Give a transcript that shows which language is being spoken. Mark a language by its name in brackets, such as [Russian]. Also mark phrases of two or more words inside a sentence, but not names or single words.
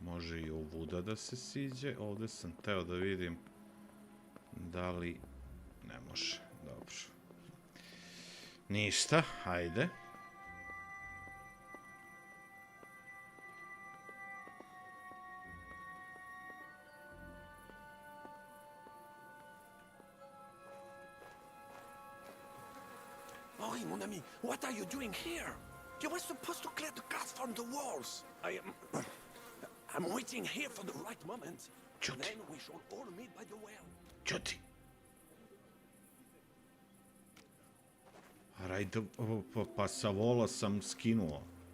[Serbian] može i ovuda da se siđe. Ovde sam teo da vidim da li... Ne može, dobro. Ništa, hajde. [French] Henri, mon ami, [English] what are you doing here? You were supposed to clear the guards from the walls. I'm waiting here for the right moment. And then we shall all meet by the well. [Serbian] Ćuti. Rajde, pa sa vola sam skinuo.